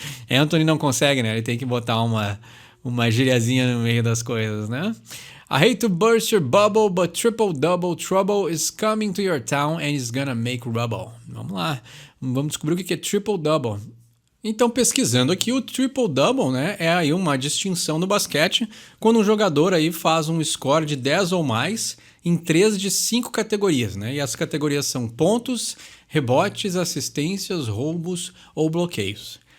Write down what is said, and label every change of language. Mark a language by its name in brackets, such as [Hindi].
[Portuguese] Anthony não consegue, né? Ele tem que botar uma gíriazinha no meio das coisas, né? [English] I hate to burst your bubble, but triple-double trouble is coming to your town and is gonna make rubble. [Portuguese] Vamos lá, vamos descobrir o que é triple-double. Então, pesquisando aqui, o triple-double, né, é aí uma distinção no basquete, quando um jogador aí faz um score de 10 ou mais em 3 de 5 categorias, né? E as categorias são pontos, rebotes, assistências, roubos ou bloqueios.